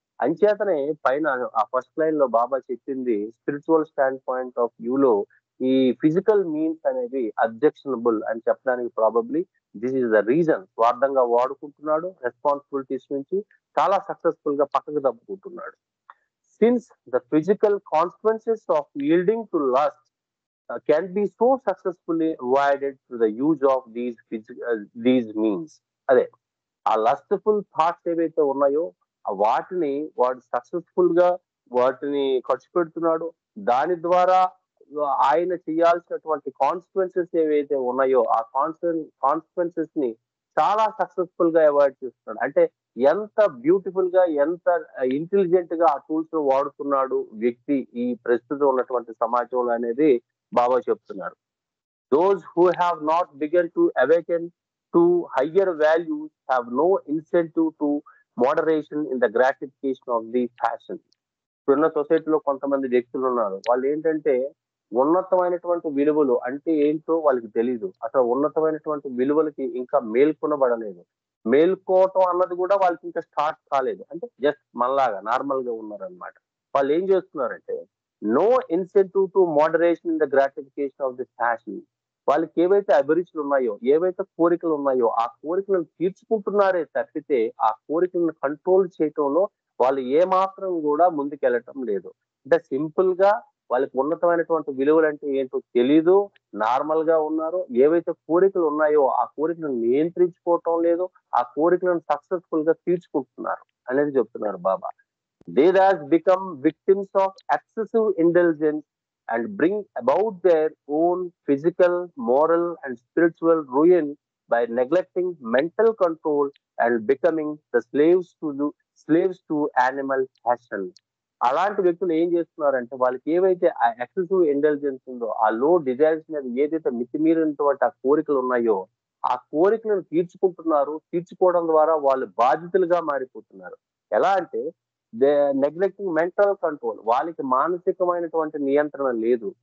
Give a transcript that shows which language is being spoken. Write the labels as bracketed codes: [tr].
[te] అంచేతనే పైన ఆ ఫస్ట్ లైన్ లో బాబా చెప్పింది [en] spiritual standpoint of వ్యూలో [te] ఈ ఫిజికల్ మీన్స్ అనేది అబ్జెక్షనబుల్ అని చెప్పడానికి [en] Probably this is the reason. [te] స్వార్థంగా వాడుకుంటున్నాడు, రెస్పాన్సిబిలిటీస్ నుంచి చాలా సక్సెస్ఫుల్ గా పక్కకు తప్పుకుంటున్నాడు. [en] Since the physical consequences of yielding to lust can be so successfully avoided through the use of these means. [te] అదే ఆ లస్ట్ఫుల్ థాట్స్ ఏవైతే ఉన్నాయో వాటిని వాడు సక్సెస్ఫుల్ గా వాటిని ఖర్చు పెడుతున్నాడు. దాని ద్వారా ఆయన చేయాల్సినటువంటి కాన్సిక్వెన్సెస్ ఏవైతే ఉన్నాయో ఆ కాన్సిక్వెన్సెస్ ని చాలా సక్సెస్ఫుల్ గా అవాయిడ్ చేస్తున్నాడు. అంటే ఎంత బ్యూటిఫుల్ గా, ఎంత ఇంటెలిజెంట్ గా ఆ టూల్స్ వాడుతున్నాడు వ్యక్తి ఈ ప్రస్తుతం ఉన్నటువంటి సమాజంలో అనేది బాబా చెప్తున్నారు. [en] Those who have not begun to awaken to higher values have no incentive to moderation in the gratification of these passions. [te] ఇప్పుడున్న సొసైటీలో కొంతమంది వ్యక్తులు ఉన్నారు, వాళ్ళు ఏంటంటే ఉన్నతమైనటువంటి విలువలు అంటే ఏంటో వాళ్ళకి తెలీదు. అసలు ఉన్నతమైనటువంటి విలువలకి ఇంకా మేల్కొనబడలేదు. మేల్కోవటం అన్నది కూడా వాళ్ళకి ఇంకా స్టార్ట్ కాలేదు. అంటే జస్ట్ మనలాగా నార్మల్ గా ఉన్నారనమాట. వాళ్ళు ఏం చేస్తున్నారంటే [en] No incentive to moderation in the gratification of this passion. [te] వాళ్ళకి ఏవైతే అభిరుచులు ఉన్నాయో, ఏవైతే కోరికలు ఉన్నాయో ఆ కోరికలను తీర్చుకుంటున్నారే తప్పితే ఆ కోరికలను కంట్రోల్ చేయటంలో వాళ్ళు ఏమాత్రం కూడా ముందుకెళ్ళటం లేదు. అంటే సింపుల్ గా వాళ్ళకి ఉన్నతమైనటువంటి విలువలు అంటే ఏంటో తెలీదు, నార్మల్ గా ఉన్నారు. ఏవైతే కోరికలు ఉన్నాయో ఆ కోరికలను నియంత్రించుకోవటం లేదు, ఆ కోరికలను సక్సెస్ఫుల్ గా తీర్చుకుంటున్నారు అనేది చెప్తున్నారు బాబా. [en] They thus become victims of excessive indulgence and bring about their own physical, moral and spiritual ruin by neglecting mental control and becoming the slaves to animal passion. [te] అలాంటి వ్యక్తులు ఏం చేస్తున్నారంటే వాళ్ళకి ఏవైతే ఆ ఎక్సెసివ్ ఇంటెలిజెన్స్ ఉందో, ఆ లో డిజైర్స్ మీద ఏదైతే మితిమీరినటువంటి ఆ కోరికలు ఉన్నాయో ఆ కోరికలను తీర్చుకుంటున్నారు. తీర్చుకోవడం ద్వారా వాళ్ళు బాధితులుగా మారిపోతున్నారు. ఎలా అంటే [en] they neglecting mental control, [te] వాళ్ళకి మానసికమైనటువంటి నియంత్రణ లేదు.